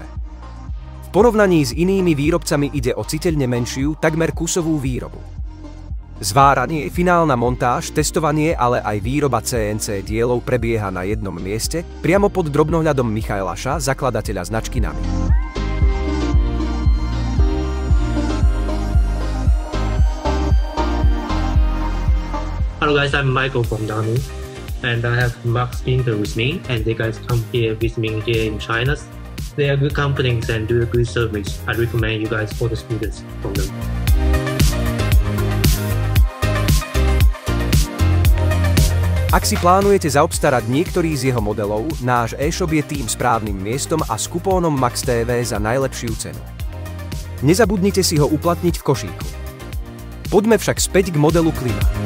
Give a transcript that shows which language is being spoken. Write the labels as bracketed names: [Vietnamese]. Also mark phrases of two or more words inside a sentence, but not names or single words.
[Slovak] V porovnaní s inými výrobcami ide o citeľne menšiu, takmer kusovú výrobu. Zváranie, finálna montáž, testovanie, ale aj výroba CNC dielov prebieha na jednom mieste, priamo pod drobnohľadom Michaela Ša, zakladateľa značky NAMI. [English] Hello guys, I'm Michael from NAMI, and I have Max Blinker with me, and they guys come here with me here in China. They are good companies and do a good service. I recommend you guys for the scooters from them. [Slovak] Ak si plánujete zaobstarať niektorý z jeho modelov, náš e-shop je tým správnym miestom a s kupónom MAXTV za najlepšiu cenu. Nezabudnite si ho uplatniť v košíku. Poďme však späť k modelu Klima.